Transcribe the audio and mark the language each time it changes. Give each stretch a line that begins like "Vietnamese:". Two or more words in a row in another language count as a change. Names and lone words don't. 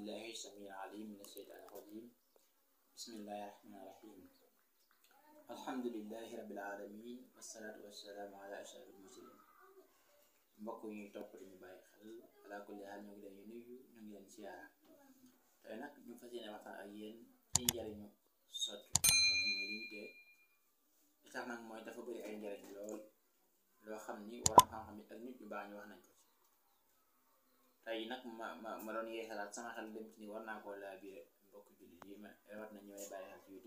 Arabic: السميع العليم من الشيطان الرجيم بسم الله الرحمن الرحيم الحمد لله رب العالمين والصلاة والسلام على أشرف المرسلين
Wolof: mbokk yi topp ñu bàyyi xel ala
Arabic: كل حال
Wolof: ñu ngi leen di nuyu ñu ngi leen siyaara tey nag ñu fas yéene waxtaan ak yéen ci njariñu soccu mooy li ñu tee li tax nag mooy dafa bëri ay njariñ lool loo xam ni waram xam-xam yi ak nit ñu baax ñu wax nañ ko ci tey nag ma doon yeesalaat sama xel dem ci ni war naa koo laa biire mbokk jullit yi ma rawat na ñu may bàyyi xel ci